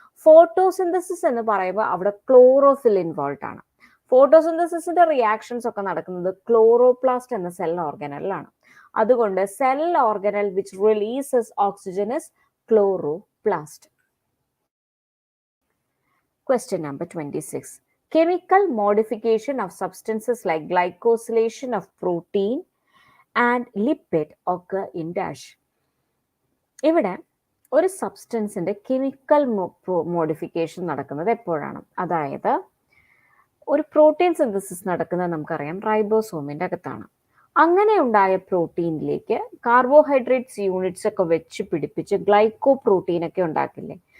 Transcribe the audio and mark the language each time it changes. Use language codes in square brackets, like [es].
[ml] Photosynthesis എന്ന് പറയുമ്പോൾ അവിടെ ക്ലോറോഫിൽ ഇൻവോൾവ് ആണ്. ഫോട്ടോസിന്തസിസിന്റെ റിയാക്ഷൻസ് ഒക്കെ നടക്കുന്നത് ക്ലോറോപ്ലാസ്റ്റ് എന്ന സെൽ ഓർഗനലിലാണ്. [en] അതുകൊണ്ട് cell organelle which releases oxygen is chloroplast. Question number 26. Chemical modification of substances like glycosylation of protein and lipid occur in dash. [ml] ഇവിടെ ഒരു സബ്സ്റ്റൻസിന്റെ കെമിക്കൽ മോഡിഫിക്കേഷൻ നടക്കുന്നത് എപ്പോഴാണ്? അതായത് ഒരു പ്രോട്ടീൻ സിന്തസിസ് നടക്കുന്നത് നമുക്കറിയാം റൈബോസോമിന്റെ അകത്താണ്. അങ്ങനെ ഉണ്ടായ പ്രോട്ടീനിലേക്ക് കാർബോഹൈഡ്രേറ്റ്സ് യൂണിറ്റ്സ് ഒക്കെ വെച്ച് പിടിപ്പിച്ച് ഗ്ലൈക്കോപ്രോട്ടീൻ ഒക്കെ ഉണ്ടാക്കില്ലേ?